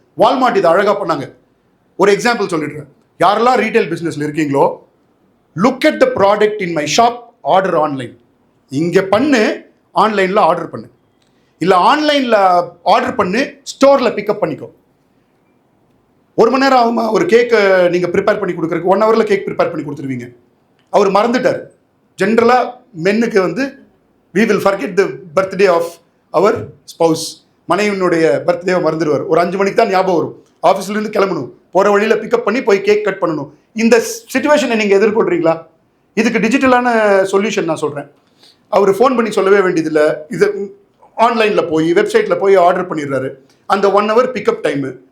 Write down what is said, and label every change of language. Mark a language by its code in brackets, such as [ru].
[ta] Walmart இதை அழகாக பண்ணாங்க. ஒரு எக்ஸாம்பிள் சொல்லிடுறேன். யாரெல்லாம் ரீட்டைல் பிஸ்னஸில் இருக்கீங்களோ, [en] Look at the product in my shop, order online. [ta] இங்கே பண்ணு, ஆன்லைனில் ஆர்டர் பண்ணு. இல்லை ஆன்லைனில் ஆர்டர் பண்ணு, ஸ்டோரில் பிக்கப் பண்ணிக்கோ. 1 மணி நேரம் ஆகுமா ஒரு கேக்கை நீங்கள் ப்ரிப்பேர் பண்ணி கொடுக்குறதுக்கு? 1 ஹவரில் கேக் ப்ரிப்பேர் பண்ணி கொடுத்துருவீங்க. அவர் மறந்துட்டார். ஜென்ரலாக மென்னுக்கு வந்து [en] we will forget the birthday of our spouse. [ta] மனைவினுடைய பர்த்டேவை மறந்துடுவார். ஒரு 5 மணிக்கு தான் ஞாபகம் வரும். ஆஃபீஸ்லேருந்து கிளம்பணும், போகிற வழியில் பிக்கப் பண்ணி போய் கேக் கட் பண்ணணும். இந்த சிச்சுவேஷனை நீங்கள் எதிர்கொள்கிறீங்களா? இதுக்கு டிஜிட்டலான சொல்யூஷன் நான் சொல்கிறேன். அவர் ஃபோன் பண்ணி சொல்லவே வேண்டியதில்லை. இது ஆன்லைனில் போய் வெப்சைட்டில் போய் ஆர்டர் பண்ணிடுறாரு. அந்த [en] 1 hour [ta] பிக்கப் டைமு.